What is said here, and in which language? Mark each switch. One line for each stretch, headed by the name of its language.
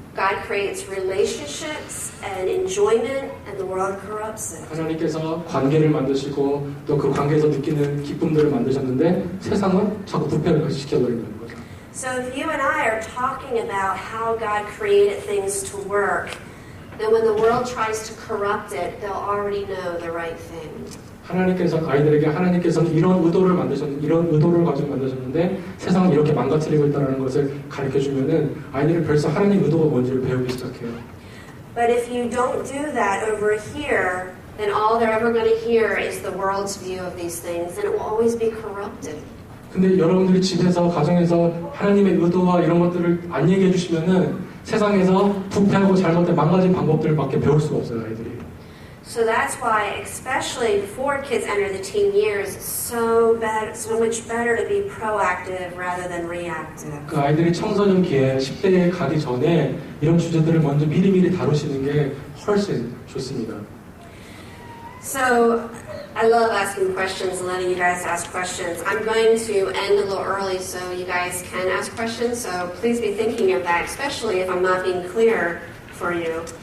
English: God creates relationships and enjoyment, and the world corrupts it.
Korean: 하나님께서 관계를 만드시고 또 그 관계에서 느끼는 기쁨들을 만드셨는데 세상은 자꾸 부패를 시켜버린다는 거죠.
English: So if you and I are talking about how God created things to work, then when the world tries to corrupt it, they'll already know the right thing.
Korean: 하나님께서는 이런 의도를 가지고 만드셨는데 세상은 이렇게 망가뜨리고 있다는 것을 가르쳐주면은 아이들은 벌써 하나님 의도가 뭔지를 배우기 시작해요.
English: But if you don't do that over here, then all they're ever going to hear is the world's view of these things, and it will always be corrupted.
Korean: 근데 여러분들이 집에서 가정에서 하나님의 의도와 이런 것들을 안 얘기해 주시면은 세상에서 부패하고 잘못된 망가진 방법들밖에 배울 수가 없어요, 아이들이.
English: So that's why, especially before kids enter the teen years, it's so much better to be proactive rather than reactive.
Korean: 그 아이들이 청소년기에 10대에 가기 전에 이런 주제들을 먼저 미리미리 다루시는 게 훨씬 좋습니다.
English: So I love asking questions and letting you guys ask questions. I'm going to end a little early so you guys can ask questions. So please be thinking of that, especially if I'm not being clear for you.